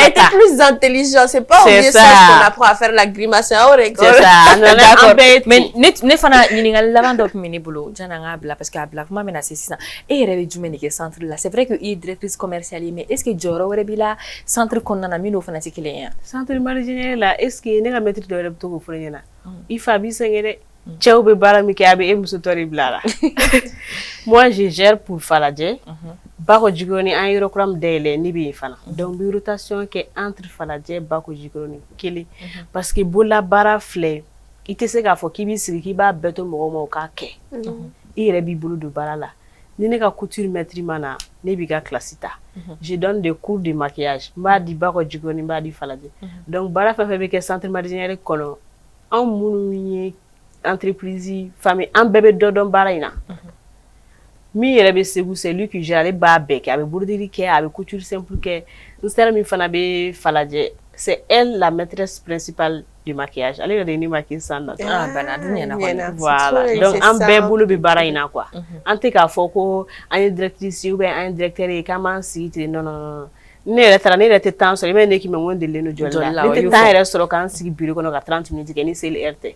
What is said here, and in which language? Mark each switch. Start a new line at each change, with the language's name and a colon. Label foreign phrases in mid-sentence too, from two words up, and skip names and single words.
French: il était plus intelligent c'est pas au mieux ça qu'on apprend à faire la grimace en école c'est ça d'accord
Bambara: mais ne fana ɲininkali laban dɔ tun bɛ ne bolo janni an k'a bila
French: parce que
Bambara: a bila kuma bɛna se sisan e yɛrɛ bɛ jumɛn de kɛ centre la
French: c'est vrai que
Bambara: i ye
French: directrice commerciale
Bambara: ye
French: mais est ce que
Bambara: jɔyɔrɔ wɛrɛ b'i la centre kɔnɔna na min n'o fana tɛ kelen ye centre marijinɛ la
French: est ce que
Bambara: ne ka maître dɔ yɛrɛ bɛ to k'o fɔ ne ɲɛna i fa b'i sɛgɛn dɛ cɛw bɛ baara min kɛ a bɛ e muso tɔ de bila la
French: moi je gère pour
Bambara: Falajɛ Bako Jikɔrɔni an ye yɔrɔ min dayɛlɛ ne bɛ yen fana donc n bɛ rotation kɛ entre Falajɛ Bako Jikɔrɔni kelen parce que bololabaara filɛ i tɛ se k'a fɔ k'i b'i sigi k'i b'a bɛɛ to mɔgɔw ma o k'a kɛ i yɛrɛ b'i bolo don baara la ni ne ka couture maître ma na ne b'i ka classe ta
French: je donne des cours de maquillage
Bambara: n b'a di Bako Jikɔrɔni n b'a di Falajɛ donc baara fɛn fɛn bɛ kɛ centre marijinɛre kɔnɔ anw minnu ye
French: entreprise famille
Bambara: an bɛɛ bɛ dɔ dɔn baara in na min yɛrɛ bɛ Segu
French: c'est lui qui gère
Bambara: ale b'a bɛɛ kɛ a bɛ broderi kɛ a bɛ
French: couture simple
Bambara: kɛ n sera min fana bɛ Falajɛ
French: c'est elle la maîtresse principale du maquillage
Bambara: ale yɛrɛ de ye ne maquille san na bana dun ɲɛna kɔni voilà donc an bɛɛ bolo bɛ baara in na quoi an tɛ k'a fɔ ko an ye directrice
French: ou bien
Bambara: an ye directeur ye k'an b'an sigi ten non ne yɛrɛ taara ne yɛrɛ tɛ temps sɔrɔ i bɛ ne k'i mɛ n ko n delilen don jɔli la ne tɛ temps yɛrɛ sɔrɔ k'an sigi bureau kɔnɔ ka 30 minutes kɛ ni seli heure tɛ